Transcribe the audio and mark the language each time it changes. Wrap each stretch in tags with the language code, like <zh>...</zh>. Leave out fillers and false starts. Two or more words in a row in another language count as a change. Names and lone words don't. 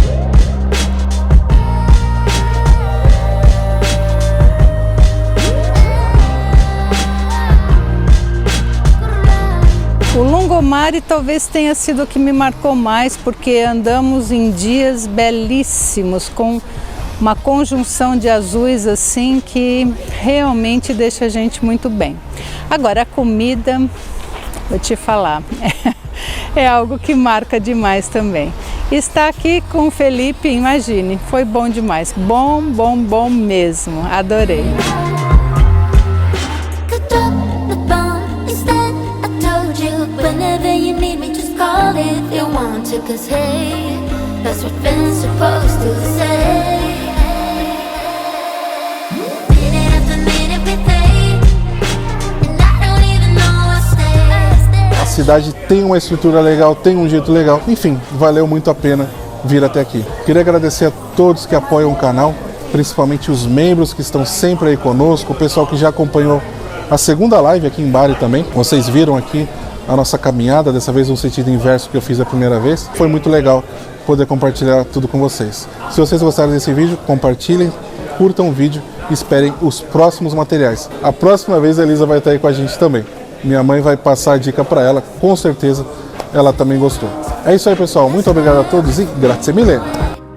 <pt>O Lungomare talvez tenha sido o que me marcou mais, porque andamos em dias belíssimos, com uma conjunção de azuis assim que realmente deixa a gente muito bem. Agora a comida, vou te falar, é algo que marca demais também. Estar aqui com o Felipe, imagine, foi bom demais, bom, bom, bom mesmo, adorei.</pt> <en>Whenever you need me, just call if you want to. Cause hey, that's what friends supposed to say. Minute after minute we play, and I don't even know I stay.</en> <pt>A cidade tem uma estrutura legal, tem um jeito legal. Enfim, valeu muito a pena vir até aqui. Queria agradecer a todos que apoiam o canal, principalmente os membros que estão sempre aí conosco, o pessoal que já acompanhou a segunda live aqui em Bari também. Vocês viram aqui a nossa caminhada, dessa vez no sentido inverso que eu fiz a primeira vez. Foi muito legal poder compartilhar tudo com vocês. Se vocês gostaram desse vídeo, compartilhem, curtam o vídeo e esperem os próximos materiais. A próxima vez a Elisa vai estar aí com a gente também. Minha mãe vai passar a dica para ela, com certeza ela também gostou. É isso aí, pessoal. Muito obrigado a todos e</pt> <it>grazie mille!</it>